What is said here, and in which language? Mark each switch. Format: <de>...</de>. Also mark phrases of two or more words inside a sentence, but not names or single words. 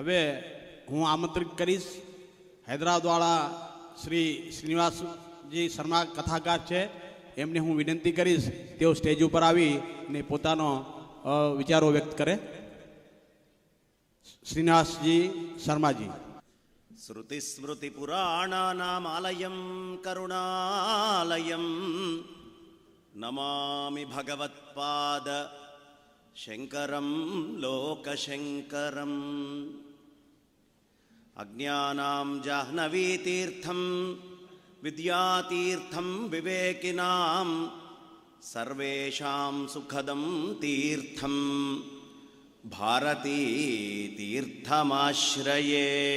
<gu>હવે હું આમંત્રિત કરીશ હૈદરાબાદવાળા શ્રી શ્રીનિવાસજી શર્મા કથાકાર છે, એમને હું વિનંતી કરીશ તેઓ સ્ટેજ ઉપર આવી અને પોતાનો વિચારો વ્યક્ત કરે. શ્રીનિવાસજી શર્માજી.</gu> <sa>श्रुतिस्मृतिपुराणानामालयं करुणालयं नमामि भगवत्पाद शङ्करं लोकशङ्करम्. अज्ञानां जाह्नवीतीर्थं विद्यातीर्थं विवेकिनां सर्वेषां सुखदं तीर्थं भारती तीर्थमाश्रये.</sa>